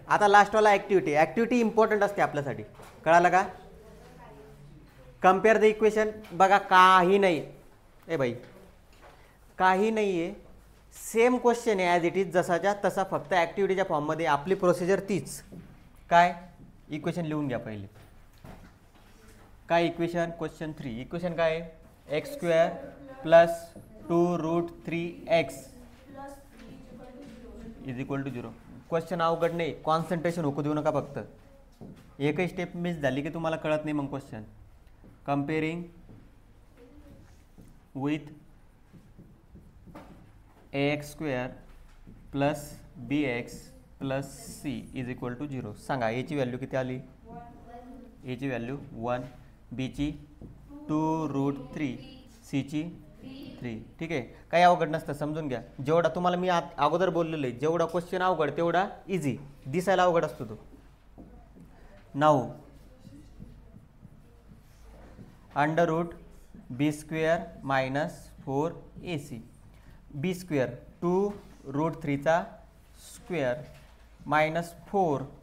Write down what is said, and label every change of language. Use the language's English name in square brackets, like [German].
[Marathi] आता लास्टवाला activity. Activity important असते आपल्यासाठी, कळालं का? [English] Compare the equation. [Marathi] बघा काही नाही ए बाई, काही नाही आहे. सेम क्वेश्चन आहे [English] as it is, [Marathi] जसाच्या तसा, फक्त ॲक्टिव्हिटीच्या फॉर्ममध्ये आपली प्रोसिजर तीच. काय? इक्वेशन लिहून घ्या पहिले. काय इक्वेशन? क्वेश्चन 3. इक्वेशन काय आहे? [English] X square plus 2 root 3x is equal to 0. [Marathi] Question अवघड नाही, कॉन्सन्ट्रेशन होऊ देऊ नका फक्त. एकही स्टेप मिस झाली की तुम्हाला कळत नाही मग question. [English] Comparing with ax square plus bx plus c is equal to 0. [Marathi] सांगा एची व्हॅल्यू किती आली? एची व्हॅल्यू 1, बीची 2 रूट 3, सीची 3. ठीक आहे, काही अवघड नसतं, समजून घ्या. जेवढा तुम्हाला मी अगोदर बोललेलं आहे, जेवढा क्वेश्चन अवघड तेवढा इझी. दिसायला अवघड असतो तो. [English] Now under root B square minus 4ac. B square 2 root 3चा square minus 4.